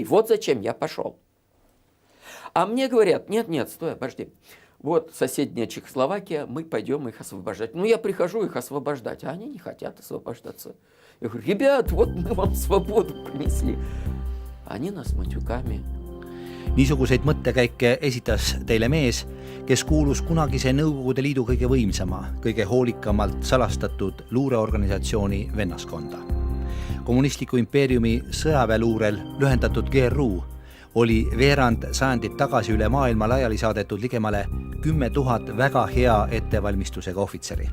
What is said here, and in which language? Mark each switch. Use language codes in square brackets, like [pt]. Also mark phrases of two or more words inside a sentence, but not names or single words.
[ru] Вот зачем я пошел. А мне говорят, нет, стой, подожди. Вот соседняя Чехословакия, мы пойдем их освобождать. Ну, я прихожу их освобождать, а они не хотят освобождаться. Я говорю, ребят, вот мы вам свободу принесли. Они нас матюками. [et] Niisuguseid mõttekäike esitas teile mees, kes kuulus kunagise Nõukogude Liidu kõige võimsama, kõige hoolikamalt salastatud luureorganisatsiooni vennaskonda. Kommunistliku impeeriumi sõjaväeluurel, lühendatud GRU, oli veerand sajandit tagasi üle maailma laiali saadetud ligemale 10 000 väga hea ettevalmistusega ohvitseri.